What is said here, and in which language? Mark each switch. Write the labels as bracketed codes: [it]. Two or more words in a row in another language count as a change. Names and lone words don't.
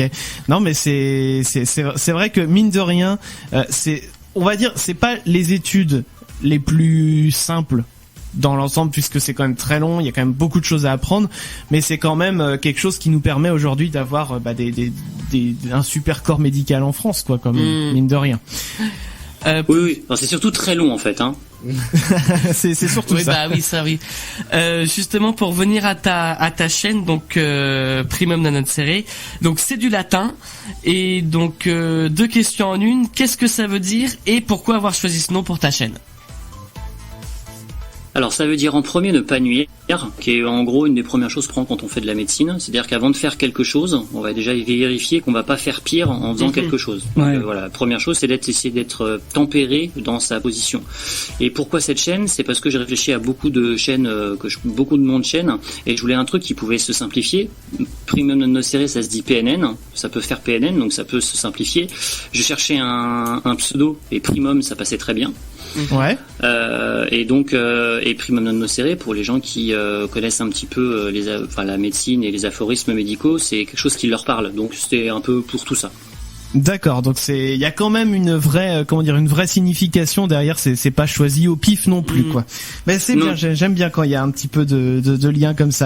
[fr] Non, mais c'est vrai que mine de rien, on va dire, c'est pas les études les plus simples dans l'ensemble, puisque c'est quand même très long, il y a quand même beaucoup de choses à apprendre, mais c'est quand même quelque chose qui nous permet aujourd'hui d'avoir un super corps médical en France, quoi, comme mine de rien. Oui. Alors, c'est surtout très long en fait, hein. c'est surtout ça. Bah oui, ça oui. Justement, pour venir à ta chaîne, donc Primum non nocere, donc c'est du latin, et donc 2 questions en une. Qu'est-ce que ça veut dire et pourquoi avoir choisi ce nom pour ta chaîne? Alors ça veut dire en premier ne pas nuire, qui est en gros une des premières choses quand on fait de la médecine. C'est-à-dire qu'avant de faire quelque chose, on va déjà vérifier qu'on va pas faire pire en faisant quelque chose. Donc, voilà, la première chose c'est d'essayer d'être tempéré dans sa position. Et pourquoi cette chaîne? C'est parce que j'ai réfléchi à beaucoup de chaînes, beaucoup de noms de chaînes, et je voulais un truc qui pouvait se simplifier. Primum non nocere, ça se dit PNN, ça peut faire PNN, donc ça peut se simplifier. Je cherchais un pseudo, et Primum ça passait très bien. Ouais. Et donc et Primum non nocere, pour les gens qui connaissent un petit peu la médecine et les aphorismes médicaux, c'est quelque chose qui leur parle. Donc c'était un peu pour tout ça. D'accord, donc il y a quand même une vraie signification derrière, c'est pas choisi au pif non plus, quoi. Mais c'est bien, j'aime bien quand il y a un petit peu de lien comme ça.